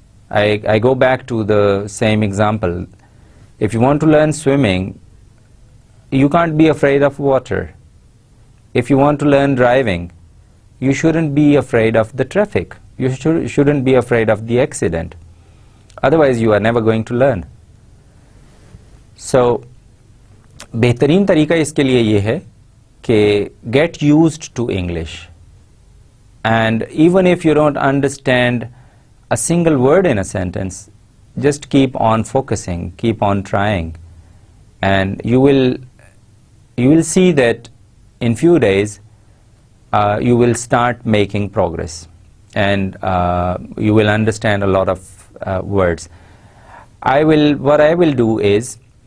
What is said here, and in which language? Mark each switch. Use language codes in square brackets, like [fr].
[en] I go back to the same example. If you want to learn swimming, you can't be afraid of water. If you want to learn driving, you shouldn't be afraid of the traffic. You shouldn't be afraid of the accident. Otherwise, you are never going to learn. [hi] So, बेहतरीन तरीका इसके लिए ये है कि [en] get used to English. And even if you don't understand a single word in a sentence, just keep on focusing, keep on trying, and you will see that in few days you will start making progress, and you will understand a lot of words. What I will do is